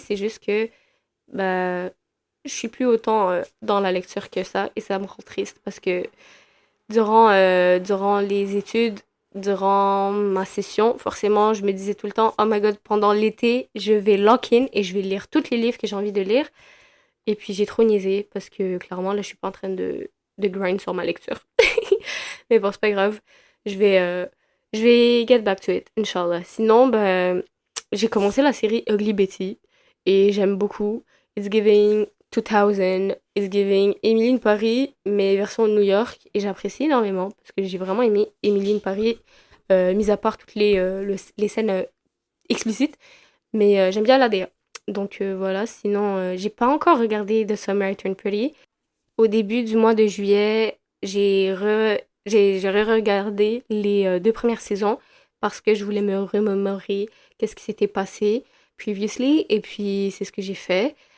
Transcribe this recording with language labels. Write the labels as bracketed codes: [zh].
[fr] C'est juste que ben, je suis plus autant dans la lecture que ça et ça me rend triste parce que durant les études, durant ma session, forcément, je me disais tout le temps, [en] oh my god, [fr] pendant l'été, je vais [en] lock in [fr] et je vais lire tous les livres que j'ai envie de lire. Et puis j'ai trop niaisé parce que clairement, là, je suis pas en train de grind sur ma lecture. Mais bon, c'est pas grave. Je vais, euh, je vais [en] get back to it, [fr] Inch'Allah. Sinon, ben, j'ai commencé la série Ugly Betty et j'aime beaucoup. [en] It's giving 2000, it's giving Emily in Paris, mais version New York. [fr] Et j'apprécie énormément parce que j'ai vraiment aimé Emily in Paris, mis à part toutes les scènes explicites. Mais j'aime bien l'ADA. Donc voilà, sinon, j'ai pas encore regardé The Summer I Turned Pretty. Au début du mois de juillet, j'ai re-regardé les 2 premières saisons parce que je voulais me remémorer qu'est-ce qui s'était passé previously et puis c'est ce que j'ai fait.